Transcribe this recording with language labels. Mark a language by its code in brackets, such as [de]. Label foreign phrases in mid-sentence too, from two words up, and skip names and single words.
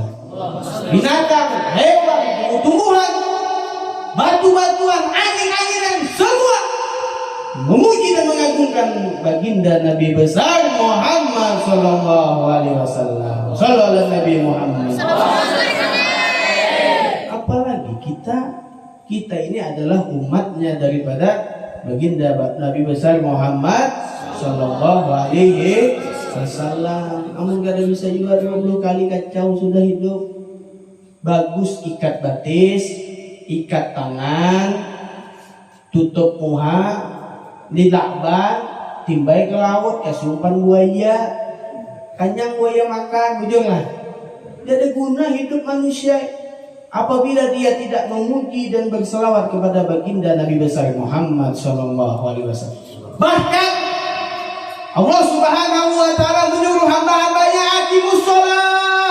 [id] Binatang, hewan, tumbuhan, batu-batuan, angin-anginan, semua memuji dan mengagungkan baginda Nabi besar Muhammad SAW. Sallallahu Nabi Muhammad. Apalagi kita ini adalah umatnya daripada baginda Nabi besar Muhammad [ar] صلى الله عليه وسلم. [bjn] Amun kada bisa juga 20 kali kacau sudah hidup. Bagus ikat batis, ikat tangan, tutup muha, dilakban, timbai ke laut, kesurupan buaya, kanyang buaya makan, bujurlah. [id] Tidak ada guna hidup manusia apabila dia tidak memuji dan berselawat kepada baginda Nabi besar Muhammad SAW. Bahkan Allah [ar] سبحانه وتعالى [id] menyuruh hamba-hambanya [ar] أقيموا الصلاة.